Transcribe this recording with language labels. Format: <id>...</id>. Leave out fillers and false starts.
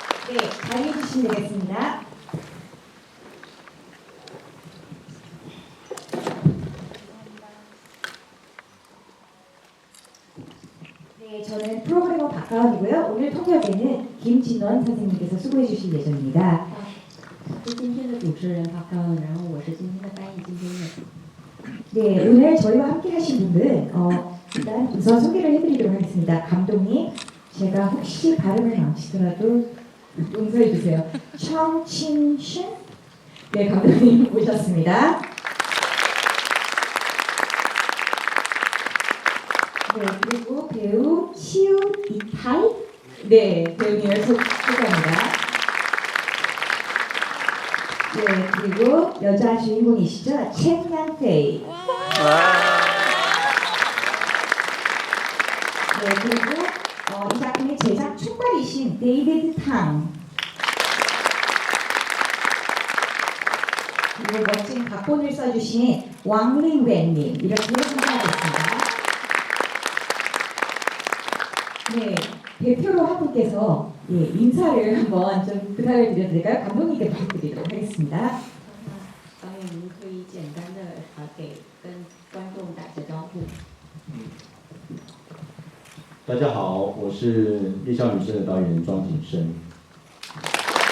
<ko>네, 자리해 주시면 되겠습니다. 네, 저는 프로그래머 박가은이고요. 오늘 통역에는 김진원 선생님께서 수고해 주실 예정입니다.</ko> <zh>是今天的主持人박가은，然后我是今天的翻译金天燕。</zh> <ko>네, 오늘 저희와 함께 하신 분들 일단 우선 소개를 해드리도록 하겠습니다. 감독님, 제가 혹시 발음을 망치더라도 용서해 주세요. 청친신, 네, 감독님 모셨습니다. 네, 그리고 배우 시우 이타이, 네, 배우님을 소개합니다. 네, 그리고 여자 주인공이시죠, 첸양페이. 네, 그리고 이 작품의 제작 총괄이신 데이비드 탕. 그리고 멋진 각본을 써주신 왕링웬님, 이렇게 소개하겠습니다. 네, 대표로 한 분께서 인사를 한번 좀 부탁을 드려도 될까요? 감독님께 부탁드리도록 하겠습니다.</ko> <zh>导演，您可以简单的给跟观众打个招呼。大家好，我是《夜校女生》的导演庄景生。</zh>